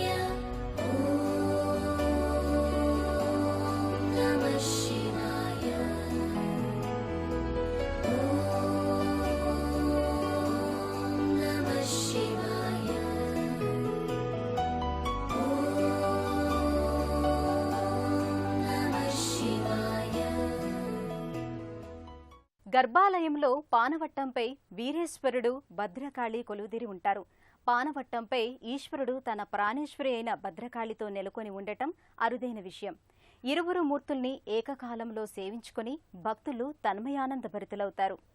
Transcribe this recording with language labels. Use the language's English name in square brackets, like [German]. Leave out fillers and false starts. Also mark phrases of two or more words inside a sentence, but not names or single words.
[Sanskrit] ॐ नमः शिवाय। ॐ नमः शिवाय। ॐ नमः शिवाय। [Telugu] గర్భాలయంలో పానవట్టంపై వీరేశ్వరుడు, భద్రకాళి కొలువుదీరి ఉంటారు. పానవట్టంపై ఈశ్వరుడు తన ప్రాణేశ్వరి అయిన భద్రకాళితో నెలకొని ఉండటం అరుదైన విషయం. ఇరువురు మూర్తుల్ని ఏకకాలంలో సేవించుకొని భక్తులు తన్మయానందభరితులవుతారు.